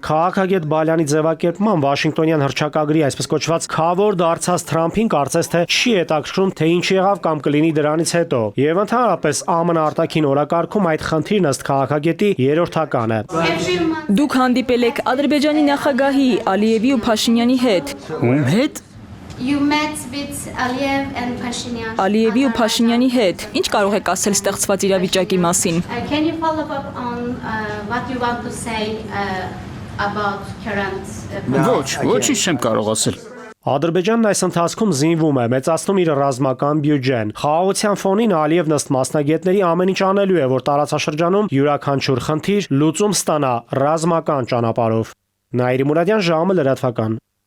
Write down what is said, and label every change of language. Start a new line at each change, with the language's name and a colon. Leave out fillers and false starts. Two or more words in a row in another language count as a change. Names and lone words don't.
Armenian: Քաղաքագետ Բալյանի ձևակերպման Վաշինգտոնյան հռչակագրի այսպես կոչված քավոր դարձած Թրամփին կարծես թե չի հետաքրքրում, թե ինչ եղավ կամ կլինի դրանից հետո։ Եվ ընդհանրապես ԱՄՆ արտաքին օրակարգում այդ խնդիրն ըստ քաղաքագետի երրորդական է։ Դուք հանդիպել եք Ադրբեջանի նախագահի Ալիևի ու Փաշինյանի հետ։ Ում հետ։
English: You met with Aliyev and Pashinyan.
Armenian: Ալիևի ու Փաշինյանի հետ։ Ինչ կարող եք ասել ստեղծված իրավիճակի մասին։
English: Can you follow up on what you want to say about current
Armenian: Ոչինչ չեմ կարող ասել։ Ադրբեջանն այս ընթացքում զինվում է, մեծացնում իր ռազմական բյուջեն։ Խաղաղության ֆոնին Ալիևն ըստ մասնագետների ամեն ինչ անելու է, որ տարածաշրջանում յուրաքանչյուր խնդիր լուծում ստանա ռազմական ճանապարհով։ Նաիրի Մուրադյան, ժամը լրատվական։